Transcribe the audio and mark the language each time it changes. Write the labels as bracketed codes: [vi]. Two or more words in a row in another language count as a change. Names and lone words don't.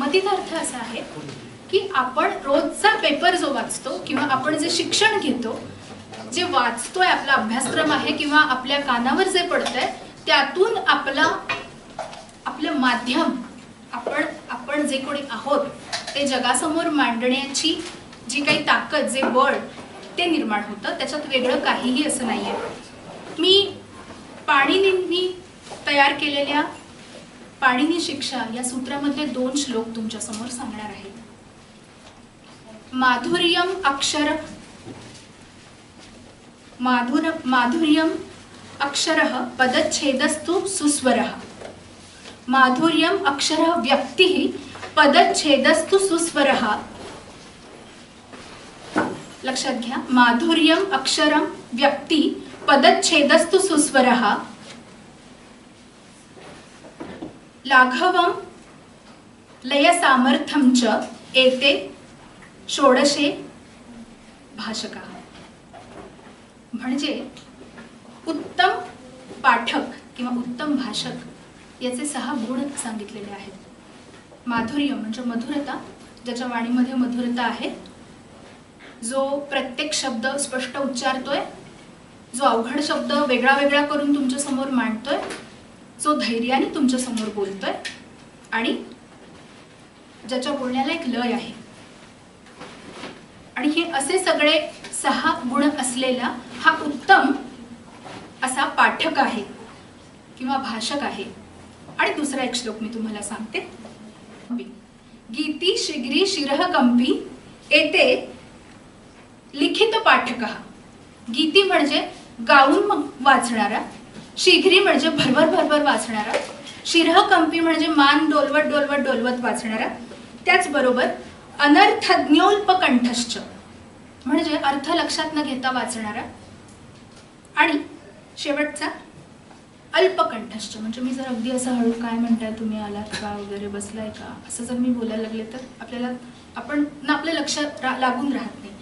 [mr] मतीचा अर्थ असा आहे की आपण रोजचा पेपर जो वाचतो किंवा आपण जे शिक्षण घेतो, जे वाचतोय, आपला अभ्यासक्रम आहे किंवा आपल्या कानावर जे पडतंय, त्यातून आपलं माध्यम, आपण जे कोणी आहोत ते जगासमोर मांडण्याची जी काही ताकद, जे बळ, ते निर्माण होतं. त्याच्यात वेगळं काहीही असं नाहीये. मी पाणिनींनी तयार केलेल्या पाणिनी शिक्षा या सूत्रामधले 2 श्लोक तुमच्या समोर सांगणार आहेत. [sa] माधुर्यम अक्षरः पदच्छेदस्तु सुस्वरः. माधुर्यम अक्षरः व्यक्तिः पदच्छेदस्तु सुस्वरः. [mr] लक्षात घ्या, [sa] माधुर्यम अक्षरम व्यक्ति पदच्छेदस्तु सुस्वरः. लाघवम लय सामर्थ्यम च एते षोडशे भाषका. [mr] म्हणजे उत्तम पाठक किंवा उत्तम भाषक याचे 6 गुण सांगितलेले आहेत. माधुर्य म्हणजे मधुरता, ज्याच्या वाणीमध्ये मधुरता आहे, जो प्रत्येक शब्द स्पष्ट उच्चारतोय, जो अवघड शब्द वेगळा वेगळा करून तुमच्या समोर मांडतोय, जो धैर्याने तुमच्या समोर बोलतोय आणि ज्याच्या बोलण्याला एक लय आहे. आणि हे असे सगळे 6 गुण असलेला हा उत्तम असा पाठक आहे किंवा भाषक आहे. आणि दुसरा एक श्लोक मी तुम्हाला सांगते. [sa] गीती शीघ्री शिरः कंपी एते लिखित पाठकः. [mr] गीती म्हणजे गाऊन वाचणारा, शीघ्री म्हणजे भरभर वाचणारा, शिरः कंपी म्हणजे मान डोलवत वाचणारा, त्याचबरोबर अनर्थज्ञोल्पकंठश्च म्हणजे अर्थ लक्षात न घेता वाचणारा, आणि शेवटचा अल्पकंठश्च म्हणजे मी जर अगदी असं हळू काय म्हणताय तुम्ही, आलात का वगैरे, बसलाय का, असं जर मी बोलायला लागले तर आपलं लक्ष लागून राहत नाही.